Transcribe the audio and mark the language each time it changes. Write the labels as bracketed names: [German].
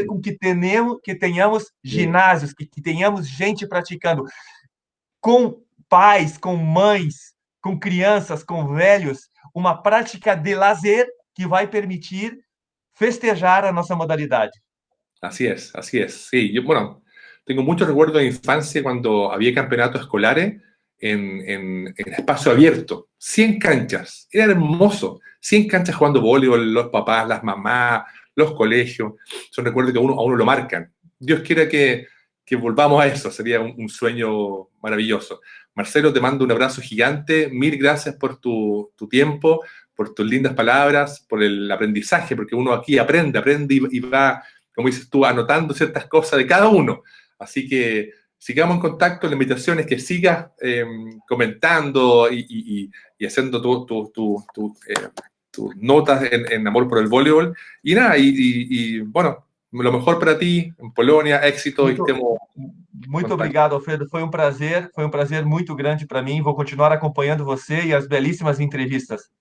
[Portuguese] fazer com que tenhamos [Spanish] sí, [Portuguese] ginásios, que tenhamos gente praticando, com pais, com mães, com crianças, com velhos, uma prática de lazer que vai permitir festejar a nossa modalidade. [Spanish] así es, así es. Sí, yo, bueno, tengo muchos recuerdos de infancia cuando había campeonatos escolares en espacio abierto, 100 canchas, era hermoso, 100 canchas jugando voleibol, los papás, las mamás, los colegios, son recuerdos que a uno lo marcan. Dios quiera que volvamos a eso, sería un sueño maravilloso. Marcelo, te mando un abrazo gigante, mil gracias por tu tiempo, por tus lindas palabras, por el aprendizaje, porque uno aquí aprende y va, como dices tú, anotando ciertas cosas de cada uno. Así que sigamos en contacto. La invitación es que sigas comentando y haciendo tus notas en Amor por el Voleibol. Y nada, bueno, lo mejor para ti en Polonia, éxito y [Portuguese] Muito, [Spanish] estemos en [Portuguese] muito [Spanish] contacto. [Portuguese] obrigado, Alfredo. Foi um prazer muito grande para mim. Vou continuar acompanhando você e as belíssimas entrevistas.